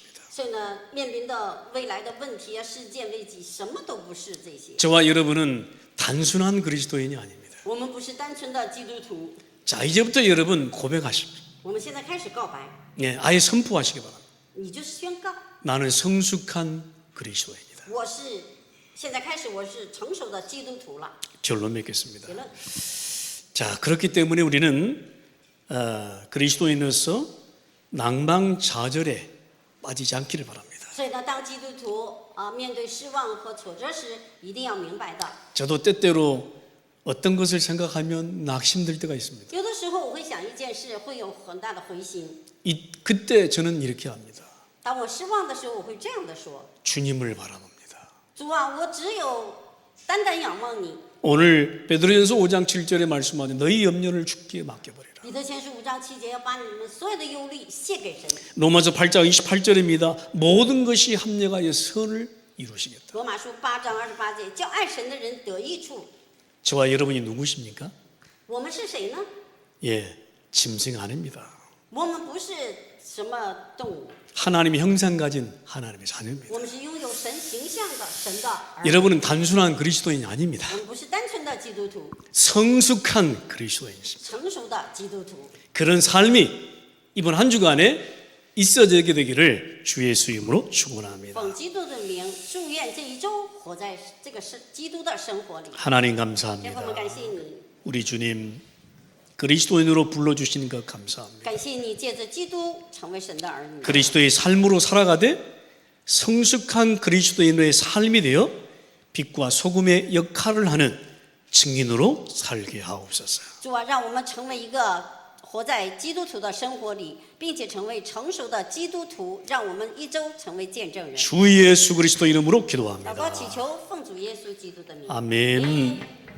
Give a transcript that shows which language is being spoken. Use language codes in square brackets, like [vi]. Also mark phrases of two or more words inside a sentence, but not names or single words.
[zh] 所以呢，面临的未来的问题啊、事件、危机，什么都不是这些。 [ko] 저와 여러분은 단순한 그리스도인이 아닙니다. [zh] 我们不是单纯的基督徒。 [ko] 자, 이제부터 여러분 고백하십시오. [zh] 我们现在开始告白， [ko] 예, 아예 선포하시기 바랍니다. [zh] 你就是宣告， [ko] 나는 성숙한 그리스도인이다. [zh] 我是现在开始我是成熟的基督徒了。 [ko] 결론 맺겠습니다. [zh] 结论。 [ko] 자, 그렇기 때문에 우리는 그리스도인으로서 낭망좌절에 빠지지 않기를 바랍니다. [zh] 所以呢，当基督徒面对失望和挫折时，一定要明白的。 [ko] 저도 때때로 어떤 것을 생각하면 낙심될 때가 있습니다. [zh] 有的时候我会想一件事，会有很大的灰心。 [ko] 그때 저는 이렇게 합니다. [zh] 当我失望的时候，我会这样的说： [ko] 주님을 바라봅니다. [zh] 主啊，我只有单单仰望你。 [ko] 오늘 베드로전서 5장 7절에 말씀하는 너희 염려를 주께 맡겨버리라. [zh] 彼得前书5章7节，要把你们所有的忧虑卸给神。 [ko] 로마서 8장 28절입니다. 모든 것이 합력하여 선을 이루시겠다. [zh] 罗马书8章28节，叫爱神的人得益处。 [ko] 저와 여러분이 누구십니까? [zh] 我们是谁呢？ [ko] 예, 짐승 아닙니다. [zh] 我们不是什么动物， [ko] 하나님의 형상 가진 하나님의 자녀입니다. [zh] 我们是拥有神形象的神的儿女。 [ko] 여러분은 단순한 그리스도인이 아닙니다. [zh] 我们不是单纯的基督徒， [ko] 성숙한 그리스도인이십니다. [zh] 成熟的基督徒。 [ko] 그런 삶이 이번 한 주간에 있어지게 되기를 주 예수 이름으로 축원합니다. [zh] 奉基督的名，祝愿这一周活在这个基督的生活里。 [ko] 하나님 [zh] 天父，我 [ko] 감사합니다. [zh] 们感谢你， [ko] 우리 주님 그리스도인으로 불러주시는 것 감사합니다. [zh] 感谢你借着基督成为神的儿女。 [ko] 그리스도의 삶으로 살아가되 성숙한 그리스도인의 삶이 되어 빛과 소금의 역할을 하는 증인으로 살게 하옵소서. [zh] 主啊，让我们成为一个活在基督徒的生活里，并且成为成熟的基督徒，让我们一周成为见证人。 [ko] 주 예수 그리스도 이름으로 [zh] 祷告 [ko] 기도합니다. [zh] 祈求，奉主耶稣基督的名。 [ko] 아멘.